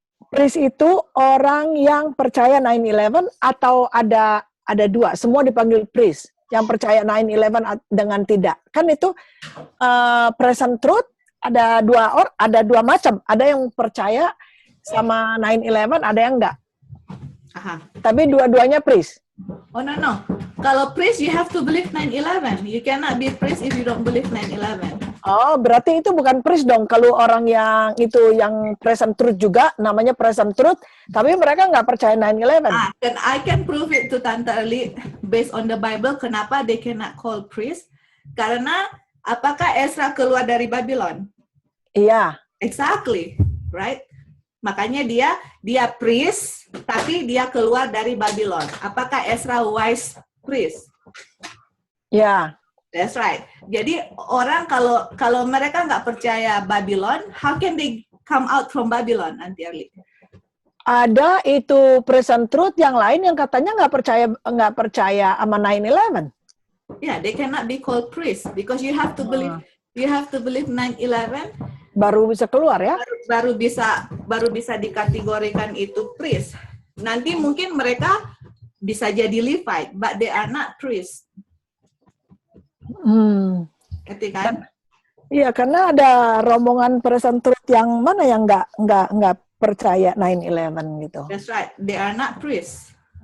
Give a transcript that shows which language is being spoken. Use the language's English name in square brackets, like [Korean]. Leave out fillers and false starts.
[Indonesian] Priest itu orang yang percaya 9/11 atau ada dua, semua dipanggil priest. Yang percaya 9/11 dengan tidak. Kan itu present truth ada dua macam. Ada yang percaya sama 9/11, ada yang enggak. Tapi dua-duanya priest. [English] Oh no. Kalau priest you have to believe 9/11. You cannot be priest if you don't believe 9/11. [Indonesian] Oh, berarti itu bukan priest dong. Kalau orang yang itu yang present truth juga, namanya present truth, tapi mereka nggak percaya 9/11. [English] And I can prove it to Tante Early based on the Bible. Kenapa they cannot call priest? [Indonesian] Karena apakah Ezra keluar dari Babylon? Iya. [English] Exactly, right? [Indonesian] Makanya dia priest, tapi dia keluar dari Babylon. Apakah Ezra wise priest? Ya. [English] That's right. [Indonesian] Jadi orang kalau mereka nggak percaya Babylon, [English] how can they come out from Babylon, Auntie Early? [Indonesian] Ada itu present truth yang lain yang katanya nggak percaya sama 9/11. [English] Yeah, they cannot be called priest because you have to believe 9/11. [Indonesian] Baru bisa keluar ya? Baru bisa dikategorikan itu priest. Nanti mungkin mereka bisa jadi Levite, [English] but they are not priest. [Indonesian] Ngerti kan? Iya, karena ada rombongan present truth yang mana yang nggak percaya 9/11 gitu. [English] That's right. They are not priests.